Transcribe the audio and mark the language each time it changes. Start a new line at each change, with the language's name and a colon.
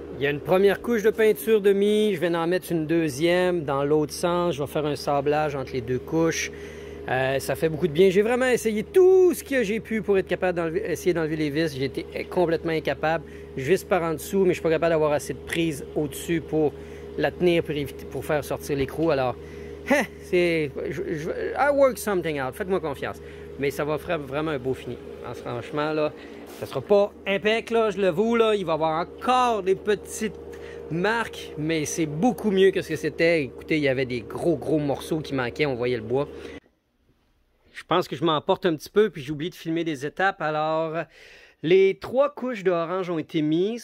French: Il y a une première couche de peinture de mis. Je vais en mettre une deuxième dans l'autre sens. Je vais faire un sablage entre les deux couches. Ça fait beaucoup de bien. J'ai vraiment essayé tout ce que j'ai pu pour être capable d'essayer d'enlever les vis. J'ai été complètement incapable. Je visse par en dessous, mais je ne suis pas capable d'avoir assez de prise au-dessus pour la tenir pour faire sortir l'écrou.
English: Alors, I work something out.
French: Faites-moi confiance. Mais ça va faire vraiment un beau fini. Alors, franchement, là, ça sera pas impec, là, je le voue, là. Il va y avoir encore des petites marques, mais c'est beaucoup mieux que ce que c'était. Écoutez, il y avait des gros morceaux qui manquaient. On voyait le bois. je pense que je m'emporte un petit peu, puis j'oublie de filmer des étapes. Alors, les 3 couches d'orange ont été mises.